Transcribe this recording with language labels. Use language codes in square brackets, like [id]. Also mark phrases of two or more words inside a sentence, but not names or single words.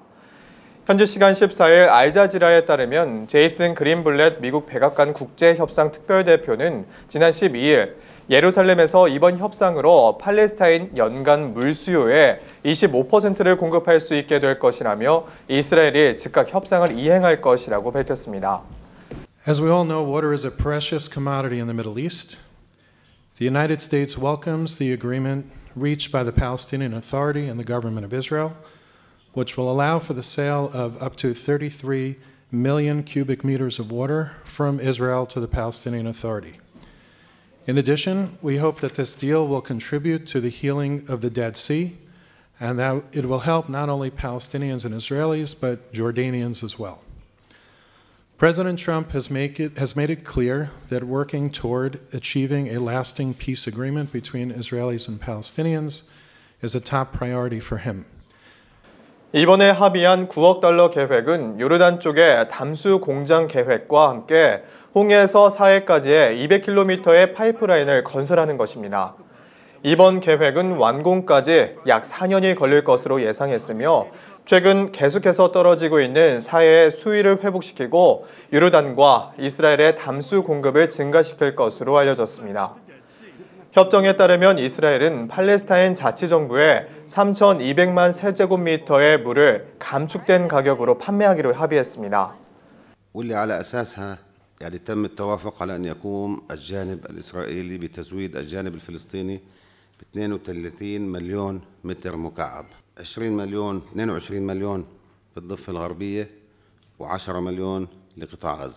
[ko] 현지 시간 14일 알자지라에 따르면 제이슨 그린블렛 미국 백악관 국제협상 특별대표는 지난 12일 예루살렘에서 이번 협상으로 팔레스타인 연간 물 수요의 25%를 공급할 수 있게 될 것이라며 이스라엘이 즉각 협상을 이행할 것이라고 밝혔습니다. [en] As we all know, water is a precious commodity in the Middle East. The United States welcomes the agreement reached by the Palestinian Authority and the government of Israel, which will allow for the sale of up to 33 million cubic meters of water from Israel to the Palestinian Authority. In addition, we hope that this deal will contribute to the healing of the Dead Sea and that it will help not only Palestinians and Israelis, but Jordanians as well. President Trump has made it clear that working toward achieving a lasting peace agreement between Israelis and Palestinians is a top priority for him. [ko] 이번에 합의한 9억 달러 계획은 요르단 쪽의 담수 공장 계획과 함께 홍해에서 사해까지의 200km의 파이프라인을 건설하는 것입니다. 이번 계획은 완공까지 약 4년이 걸릴 것으로 예상했으며 최근 계속해서 떨어지고 있는 사해의 수위를 회복시키고 요르단과 이스라엘의 담수 공급을 증가시킬 것으로 알려졌습니다. 협정에 따르면 이스라엘은 팔레스타인 자치정부에 3,200만 세제곱미터의 물을 감축된 가격으로 판매하기로 합의했습니다. [ar] واللي على أساسها يعني تم التوافق على أن يقوم الجانب الإسرائيلي بتزويد الجانب الفلسطيني ب 32 مليون متر مكعب 22 مليون في الضفة الغربية و10 مليون لقطاع غزة.